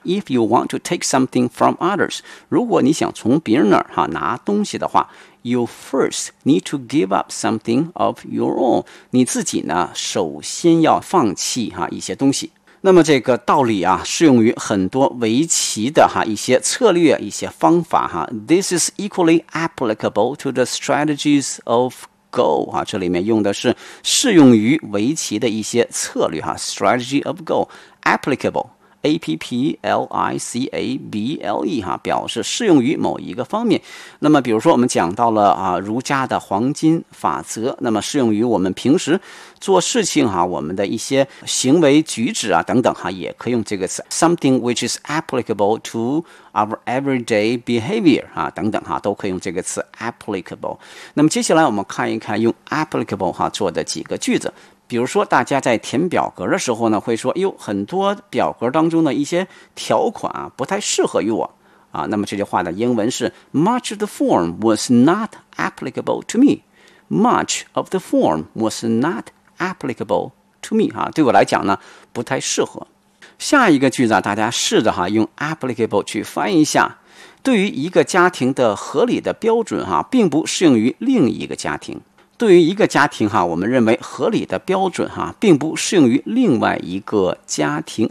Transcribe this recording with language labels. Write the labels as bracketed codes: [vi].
[en] If you want to take something from others, [zh] 如果你想从别人那儿、啊、拿东西的话， [en] You first need to give up something of your own. [zh] 你自己呢，首先要放弃哈一些东西。那么这个道理啊，适用于很多围棋的哈一些策略、一些方法哈。 [en] This is equally applicable to the strategies of Go 哈、啊。 [zh] 这里面用的是适用于围棋的一些策略哈 [en] ，strategy of Go applicable。 [zh] applicable 哈，表示适用于某一个方面。那么比如说我们讲到了啊，儒家的黄金法则，那么适用于我们平时做事情哈、啊、我们的一些行为举止啊等等哈、啊、也可以用这个词 [en] something which is applicable to our everyday behavior [zh] 啊等等哈、啊、都可以用这个词 applicable。那么接下来我们看一看用 applicable 哈、啊、做的几个句子。比如说大家在填表格的时候呢，会说哟，很多表格当中的一些条款啊不太适合于我啊。那么这句话的英文是 [en] Much of the form was not applicable to me. Much of the form was not applicable to me. [zh] 啊，对我来讲呢不太适合。下一个句子啊，大家试着哈用 applicable 去翻译一下。对于一个家庭的合理的标准哈、啊、并不适用于另一个家庭。对于一个家庭哈，我们认为合理的标准哈，并不适用于另外一个家庭。